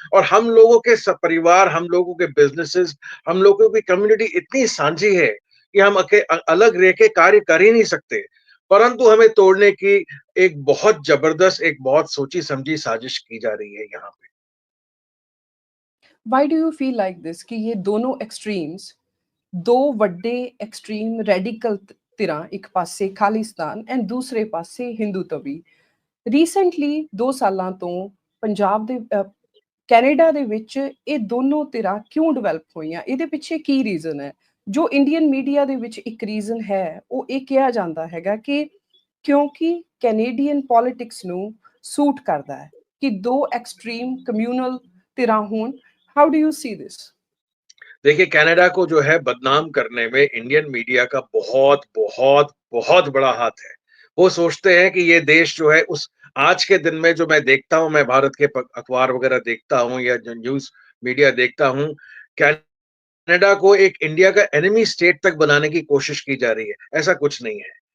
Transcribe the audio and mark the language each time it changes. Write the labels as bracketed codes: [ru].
[hi] और हम लोगों के सब परिवार, हम लोगों के बिजनेसेस, हम लोगों की कम्युनिटी इतनी सांझी है कि हम अलग रह के कार्य कर ही नहीं सकते, परंतु हमें तोड़ने की एक बहुत जबरदस्त, एक बहुत सोची समझी साजिश की जा रही है यहाँ पे। [en] Why do you feel like this [hi] कि ये दोनों एक्सट्रीम्स [pa] ਦੋ ਵੱਡੇ ਐਕਸਟ੍ਰੀਮ ਰੈਡੀਕਲ ਧਿਰਾਂ, ਇੱਕ ਪਾਸੇ ਖਾਲਿਸਤਾਨ ਐਂਡ ਦੂਸਰੇ ਪਾਸੇ ਹਿੰਦੂਤਵੀ। ਰੀਸੈਂਟਲੀ 2 ਸਾਲਾਂ ਤੋਂ ਪੰਜਾਬ ਦੇ ਕੈਨੇਡਾ ਦੇ ਵਿੱਚ ਇਹ ਦੋਨੋਂ ਧਿਰਾਂ ਕਿਉਂ ਡਿਵੈਲਪ ਹੋਈਆਂ? ਇਹਦੇ ਪਿੱਛੇ ਕੀ ਰੀਜ਼ਨ ਹੈ? ਜੋ ਇੰਡੀਅਨ ਮੀਡੀਆ ਦੇ ਵਿੱਚ ਇੱਕ ਰੀਜ਼ਨ ਹੈ, ਉਹ ਇਹ ਕਿਹਾ ਜਾਂਦਾ ਹੈਗਾ ਕਿ ਕਿਉਂਕਿ ਕੈਨੇਡੀਅਨ ਪੋਲਿਟਿਕਸ ਨੂੰ ਸੂਟ ਕਰਦਾ ਹੈ ਕਿ ਦੋ ਐਕਸਟ੍ਰੀम ਕਮਿਊਨਲ ਧਿਰਾਂ हों। [en] How do you see this? [hi] देखिए, कनाडा को जो है बदनाम करने में इंडियन मीडिया का बहुत बहुत बहुत बड़ा हाथ है। वो सोचते हैं कि ये देश जो है उस आज के दिन में जो मैं देखता हूँ, मैं भारत के अखबार वगैरह देखता हूँ या जो न्यूज मीडिया देखता हूँ, कनाडा को एक इंडिया का एनिमी स्टेट तक बनाने की कोशिश की जा रही है। ऐसा कुछ नहीं है।